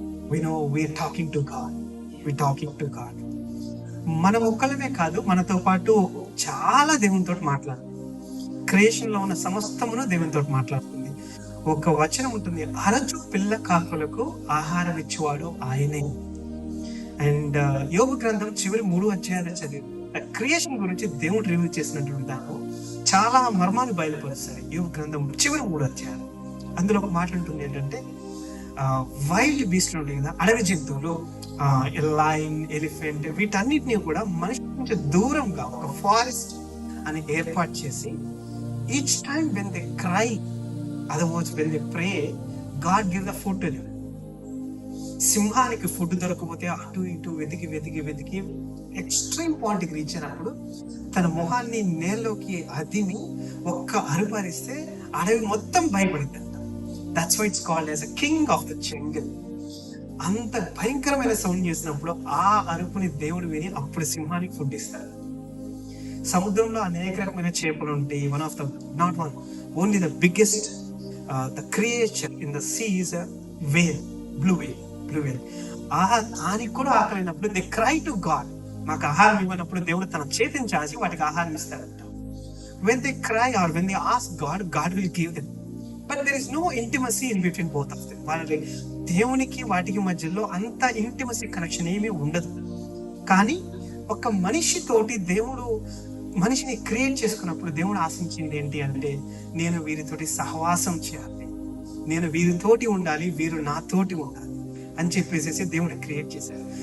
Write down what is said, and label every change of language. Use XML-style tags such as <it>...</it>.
<en>We know we're talking to God.</en> <te>మనం ఒక్కలమే కాదు, మనతో పాటు చాలా దేవునితో మాట్లాడు. క్రియేషన్ లో ఉన్న సమస్తమును దేవునితో మాట్లాడుతుంది. ఒక వచనం ఉంటుంది, అరచు పిల్ల కాకులకు ఆహారం ఇచ్చేవాడు ఆయనే. అండ్ యోబు గ్రంథం చివరి 3 అధ్యాయాలు చదివి క్రియేషన్ గురించి దేవుడు రివ్యూ చేసినటువంటి దాంట్లో చాలా మర్మాలు బయలుపరుస్తాయి. యోబు గ్రంథం చివరి 3 అధ్యాయాలు. అందులో ఒక మాట ఉంటుంది ఏంటంటే, వైల్డ్ బీస్ట్లు ఉంటాయి కదా, అడవి జంతువులు, లయన్, ఎలిఫెంట్, వీటన్నిటినీ కూడా మనిషి నుంచి దూరంగా ఒక ఫారెస్ట్ అని ఏర్పాటు చేసి,</te> <en>Each time when they cry, otherwise when they pray, God give the food to them.</en> <te>సింహానికి ఫుడ్ దొరకకపోతే అటు ఇటు వెతికి ఎక్స్ట్రీమ్ పాయింట్కి రీచ్ అయినప్పుడు తన మొహాన్ని నేలలోకి అదిమి ఒక్క అరుపరిస్తే అడవి మొత్తం భయపడింది.</te> <en>That's why it's called as a king of the jungle.</en> <te>అంత భయంకరమైన సౌండ్ చేసినప్పుడు ఆ అరుపుని దేవుడు విని అప్పుడు సింహానికి ఫుడ్ ఇస్తాడు. సముద్రంలో అనేక రకమైన చేపలు ఉంటాయి.</te> <en>one of the not one only the biggest the creature in the sea is whale,</en> <te>blue వేల్. దానికి కూడా ఆకలినప్పుడు</te> <en>They cry to God.</en> <te>మాకు ఆహారం ఇవ్వనప్పుడు దేవుడు తన చేతిని చాచి వాటికి ఆహారం ఇస్తాడంట.</te> <en>When they cry or when they ask God will give them. But there is no intimacy in between both of them.</en> <te>వాళ్ళ దేవునికి వాటికి మధ్యలో అంత ఇంటిమసీ కనెక్షన్ ఏమీ ఉండదు. కానీ ఒక మనిషితోటి దేవుడు మనిషిని క్రియేట్ చేసుకున్నప్పుడు దేవుడు ఆశించింది ఏంటి అంటే, నేను వీరితోటి సహవాసం చేయాలి, నేను వీరితోటి ఉండాలి, వీరు నాతోటి ఉండాలి అని చెప్పేసి దేవుడు క్రియేట్ చేశారు.</te>